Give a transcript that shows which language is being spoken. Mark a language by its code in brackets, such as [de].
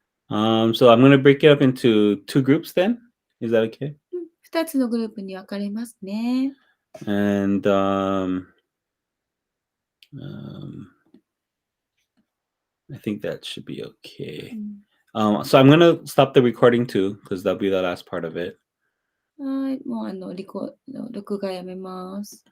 [en] So I'm going to break it up into 2 groups then. Is that okay? [ja] 2つのグループに分かれますね。 [en] And I think that should be okay. So I'm going to stop the recording too, because that'll be the last part of it. [ja] はい、もう録画やめます。